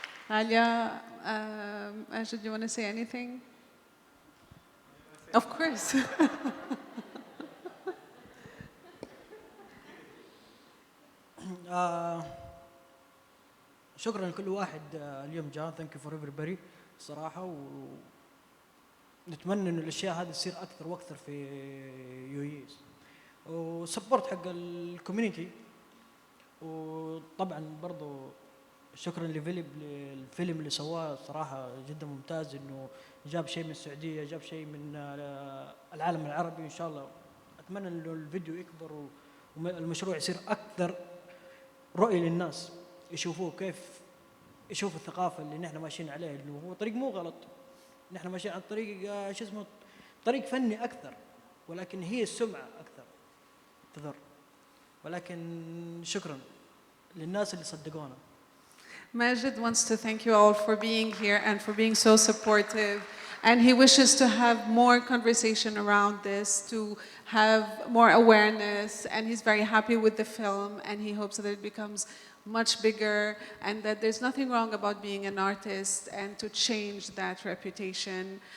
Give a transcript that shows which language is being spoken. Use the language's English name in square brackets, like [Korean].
[English] Alia, Ajid, do you want to say anything? Of course. [Arabic] شكرا لكل واحد اليوم جاء. [English] Thank you for everybody [Arabic] صراحة. ونتمنى إنه الأشياء هذه تصير أكثر وأكثر في يويس. وسبورت حق الكوميونيتي. وطبعا برضو شكرا لفيليب للفيلم اللي سواه صراحة جدا ممتاز، إنه جاب شيء من السعودية، جاب شيء من العالم العربي. إن شاء الله أتمنى إنه الفيديو يكبر والمشروع يصير أكثر رؤية للناس، يشوفوه كيف يشوفوا الثقافة اللي نحن ماشيين عليه، إنه هو طريق مو غلط، نحن ماشيين على طريق شو اسمه طريق فني أكثر، ولكن هي السمعة أكثر تضر. ولكن شكرا للناس اللي صدقونا. [English] Majid wants to thank you all for being here and for being so supportive. And he wishes to have more conversation around this, to have more awareness. And he's very happy with the film, and he hopes that it becomes much bigger, and that there's nothing wrong about being an artist, and to change that reputation.